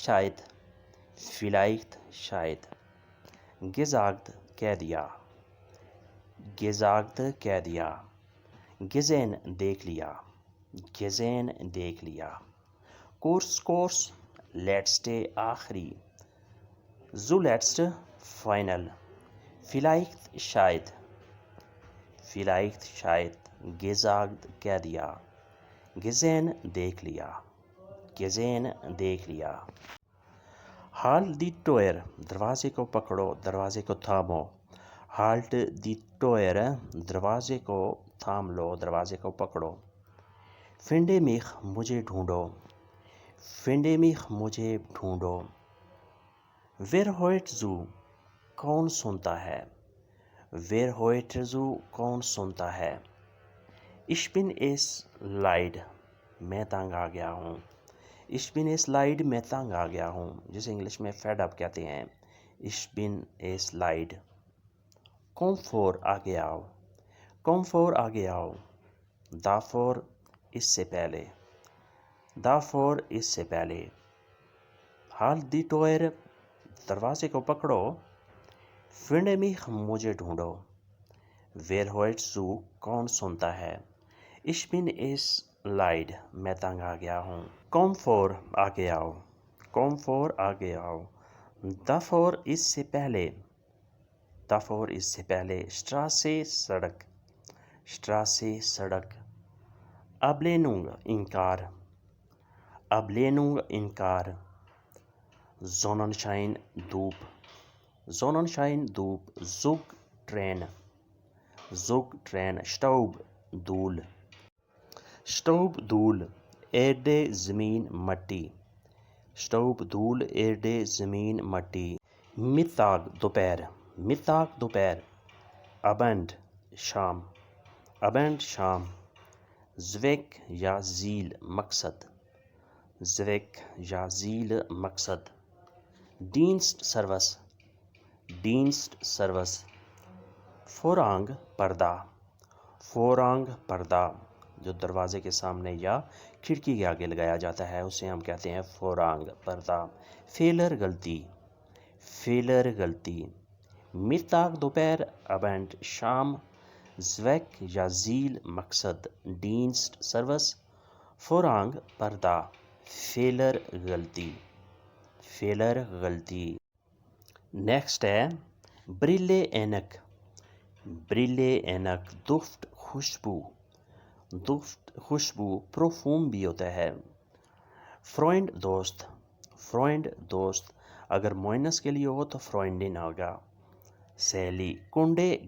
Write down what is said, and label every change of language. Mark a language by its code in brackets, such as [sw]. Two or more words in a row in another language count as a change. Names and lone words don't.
[hi] शायद, gesagt कह दिया, gesehen देख लिया, कोर्स [en] let's stay [hi] आखिरी, zuletzt फाइनल, vielleicht शायद, gesagt कह दिया, gesehen देख लिया, [de] halt die Tür [hi] दरवाजे को पकड़ो, दरवाजे को थामो, [de] halt die Tür [hi] दरवाजे को थाम लो, दरवाजे को पकड़ो, [de] finde mich [hi] मुझे ढूंढो, [de] wer hört zu कौन [hi] सुनता है, [de] ich bin es leid [hi] मैं तंग आ गया हूँ, [de] ich bin es leid [hi] मैं तंग आ गया हूँ, जिसे इंग्लिश में [en] fed up [hi] कहते हैं, [de] ich bin es leid, komm vor [hi] आगे आओ, davor इससे पहले, [de] halt die Tür [hi] दरवाजे को पकड़ो, [de] finde mich [hi] मुझे ढूंढो, [de] wer hört zu [hi] कौन सुनता है, [de] ich bin es leid [hi] मैं तंग आ गया हूँ, [de] komm vor आगे [hi] आओ, davor इससे पहले, Straße सड़क, Ablehnung इनकार, Sonnenschein धूप, Zug ट्रेन, Staub धूल, Erde ज़मीन मट्टी, Mittag दोपहर, Abend शाम, Zweck या Ziel मकसद, Dienst सर्विस, Vorhang पर्दा जो दरवाजे के सामने या खिड़की के आगे लगाया जाता है उसे हम कहते हैं Vorhang पर्दा, Fehler गलती, Mittag दोपहर, Abend शाम, Zweck या Ziel मकसद, Dienst सर्विस, Vorhang पर्दा, Fehler गलती। नेक्स्ट है ब्रिले एनक, दुफ्त खुशबू, परफ्यूम भी होता है, फ्रेंड दोस्त, अगर मोइनस के लिए हो तो फ्रेंडिन होगा, सहेली, कुंडे